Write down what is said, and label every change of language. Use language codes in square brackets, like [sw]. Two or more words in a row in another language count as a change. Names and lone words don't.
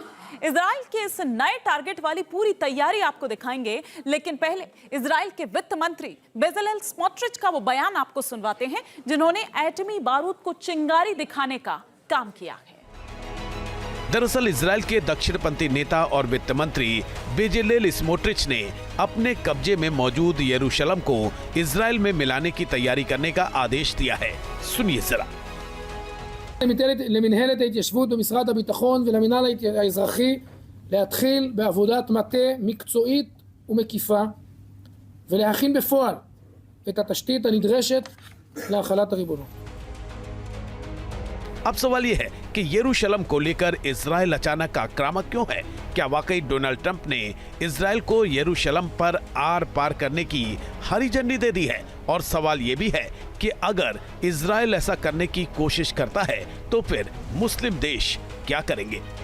[hi] इजराइल के इस नए टारगेट वाली पूरी तैयारी आपको दिखाएंगे, लेकिन पहले इजराइल के वित्त मंत्री बेजलेल स्मोट्रिच का वो बयान आपको सुनवाते हैं, जिन्होंने एटमी बारूद को चिंगारी दिखाने का काम किया है। दरअसल इजराइल के दक्षिणपंथी नेता और वित्त मंत्री बेजलेल स्मोट्रिच ने अपने कब्जे में मौजूद यरूशलेम को इजराइल में मिलाने की तैयारी करने का आदेश दिया है। सुनिए जरा। [he] למנהלת ההתיישבות במשרד הביטחון ולמינהל האזרחי להתחיל בעבודת מטה מקצועית ומקיפה ולהכין בפועל את התשתית הנדרשת להחלת הריבונות। [hi] अब सवाल यह है कि यरूशलेम को लेकर इजराइल अचानक आक्रामक क्यों है? क्या वाकई डोनाल्ड ट्रंप ने इजराइल को यरूशलेम पर आर पार करने की हरी झंडी दे दी है? और सवाल यह भी है कि अगर इजराइल ऐसा करने की कोशिश करता है, तो फिर मुस्लिम देश क्या करेंगे?